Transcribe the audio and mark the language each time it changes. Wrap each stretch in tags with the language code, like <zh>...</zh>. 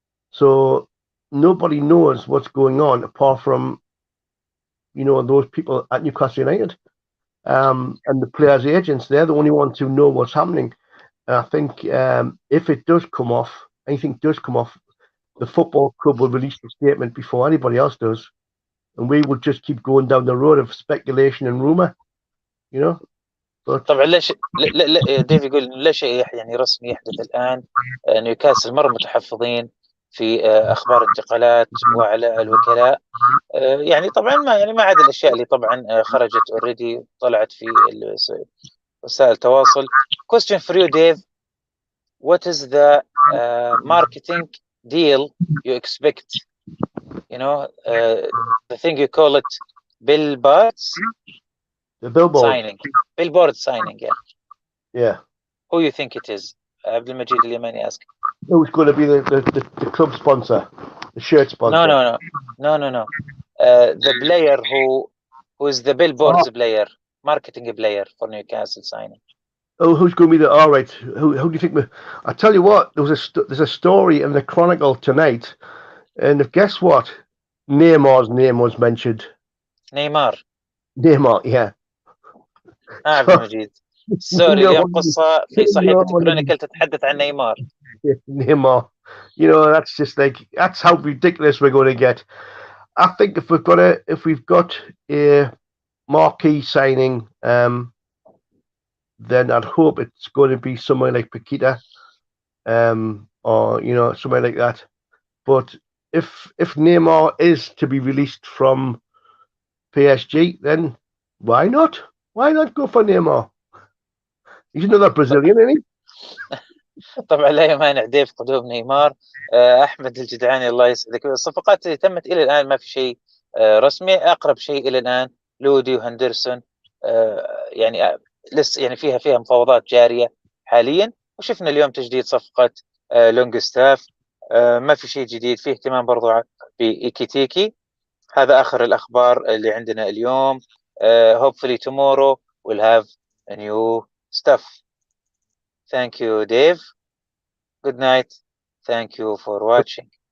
<en>So nobody knows what's going on apart from those people at Newcastle United and the players' agents. They're the only ones who know what's happening. And I think if anything does come off, the football club will release a statement before anybody else does, and we will just keep going down the road of speculation and rumour.</en> <ar>طبعا لا شيء لا ديف يقول لا شيء يعني رسمي يحدث الآن. نيوكاسل مرة متحفظين في أخبار انتقالات وعلى الوكلاء. يعني طبعا ما عدا الأشياء اللي طبعا خرجت اوريدي طلعت في وسائل التواصل.</ar> <en>Question for you, Dave. What is the marketing deal you expect? You know, the thing you call it billboards The billboard. signing. Billboard signing, yeah. Yeah. Who you think it is?</en> <ar>عبد المجيد اليماني</ar> <en>ask. Who's going to be the club sponsor, the shirt sponsor? No. The player who is the billboards player, marketing player for Newcastle signing. Oh, who's going to be the all right? Who do you think? I tell you what, there's a story in the Chronicle tonight, and guess what? Neymar's name was mentioned. Neymar. Yeah.</en> <ar>عبد المجيد. سوري اليوم قصة في صحيفة كرونيكل تتحدث عن نيمار.</ar> <en>Neymar. You know, that's just like, that's how ridiculous we're going to get. I think if we've got a marquee signing, then I'd hope it's going to be somewhere like Paquita, or you know, somewhere like that. But if Neymar is to be released from PSG, then why not? Why not go for Neymar? He's another Brazilian, isn't he?</en> <ar>طبعا لا يمانع ديف قدوم نيمار. أحمد الجدعاني الله يسعدك. الصفقات اللي تمت إلى الآن ما في شيء رسمي. أقرب شيء إلى الآن لودي وهندرسون، يعني لسه يعني فيها مفاوضات جارية حاليا. وشفنا اليوم تجديد صفقة لونغستاف. ما في شيء جديد. فيه اهتمام برضو بإيكيتيكي. هذا آخر الأخبار اللي عندنا اليوم.</ar> <en>hopefully tomorrow we'll have a new stuff. Thank you, Dave. Good night. Thank you for watching.</en>